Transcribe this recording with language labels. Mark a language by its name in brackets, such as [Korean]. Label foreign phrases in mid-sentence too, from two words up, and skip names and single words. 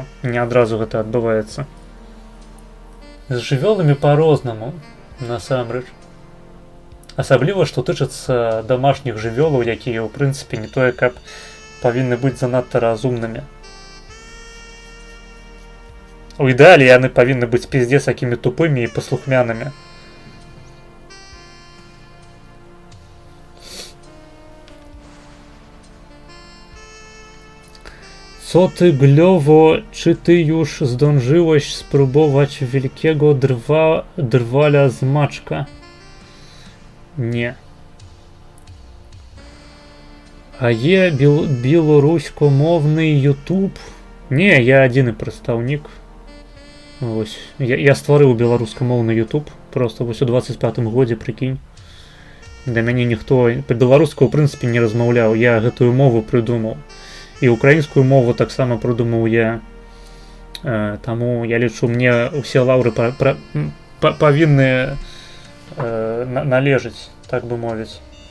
[Belarusian] Не адразу гэта адбываецца. З жывёламі па-рознаму, насамрэч. Асабліва, што тычыцца дамашніх жывёлаў, якія, ў прынцыпе, не тое, каб павінны быць занадта разумнымі. У ідэале яны павінны быць пиздец якімі тупымі і паслухмянымі. [Polish] Co ty, Glowo, czy ty już zdążyłeś spróbować wielkiego drwala z maczka? Nie. [Ukrainian] А є білоруськомовний YouTube? [Belarusian] Не, я адзіны прадстаўнік. Вось. Я стварыў беларускамоўны YouTube. Просто вось у 25-м годзе, прыкінь. Да мяне ніхто па-беларуску, ў прынцыпе, не размаўляў. Я гэтую мову прыдумаў. І украінскую мову таксама прыдумаў я. Таму я лічу, мне ўсе лаўры павінны належыць, так бы мовіць.